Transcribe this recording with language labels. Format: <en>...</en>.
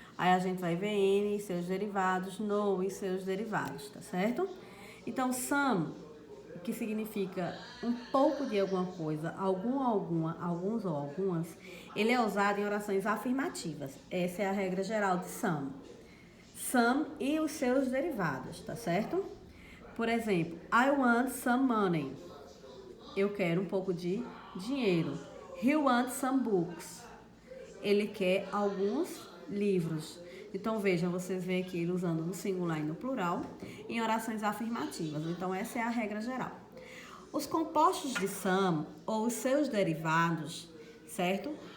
<pt>Aí a gente vai ver N e seus derivados, no e seus derivados, tá certo? Então, some, que significa um pouco de alguma coisa, algum, alguma, alguns ou algumas, ele é usado em orações afirmativas. Essa é a regra geral de some. Some e os seus derivados, tá certo?</pt> <en>Por exemplo, I want some money.</en> <pt>Eu quero um pouco de dinheiro.</pt> <en>He wants some books.</en> <pt>Ele quer alguns livros. Então, vejam, vocês veem aqui ele usando no singular e no plural em orações afirmativas. Então, essa é a regra geral. Os compostos de some ou os seus derivados, certo?</pt>